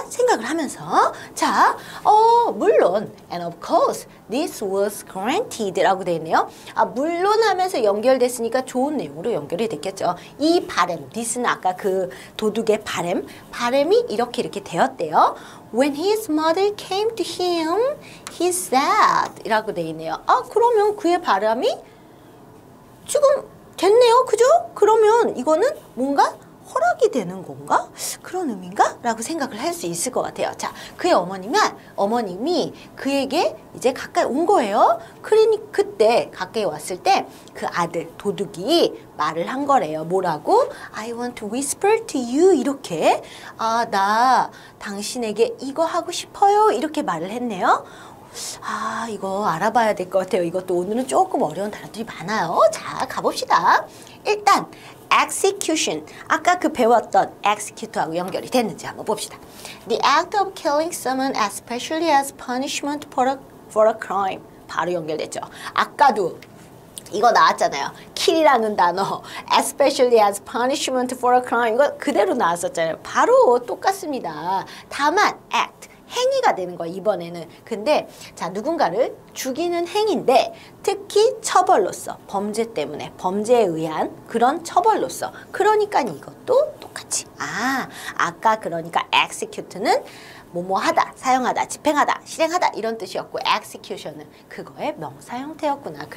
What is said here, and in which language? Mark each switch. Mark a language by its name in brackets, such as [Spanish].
[Korean] 생각을 하면서 자, 물론 [English] and of course this was granted [Korean] 라고 되어 있네요. 물론 하면서 연결됐으니까 좋은 내용으로 연결이 됐겠죠. 이 바램, this는 아까 그 도둑의 바램이 이렇게 되었대요. [English] When his mother came to him, he said [Korean] 이라고 되어 있네요. 그러면 그의 바람이 지금 됐네요. 그죠? 그러면 이거는 뭔가 허락이 되는 건가? 그런 의미인가? 라고 생각을 할 수 있을 것 같아요. 자, 그의 어머님이 그에게 이제 가까이 온 거예요. 그러니 그때 가까이 왔을 때 그 아들, 도둑이 말을 한 거래요. 뭐라고? [English] I want to whisper to you. [Korean] 이렇게. 나 당신에게 이거 하고 싶어요. 이렇게 말을 했네요. 이거 알아봐야 될 것 같아요. 이것도 오늘은 조금 어려운 단어들이 많아요. 자, 가봅시다. 일단 execution. 아까 그 배웠던 execute하고 연결이 됐는지 한번 봅시다. [English] The act of killing someone especially as punishment for a crime. [Korean] 바로 연결됐죠. 아까도 이거 나왔잖아요. kill이라는 단어, [English] especially as punishment for a crime. [Korean] 이거 그대로 나왔었잖아요. 바로 똑같습니다. 다만 act. 행위가 되는 거야 이번에는. 근데 자 누군가를 죽이는 행위인데 특히 처벌로서 범죄 때문에 범죄에 의한 그런 처벌로서 그러니까 이것도 똑같이 아까 그러니까 execute는 뭐뭐하다, 사용하다, 집행하다, 실행하다 이런 뜻이었고 execution은 그거의 명사 형태였구나.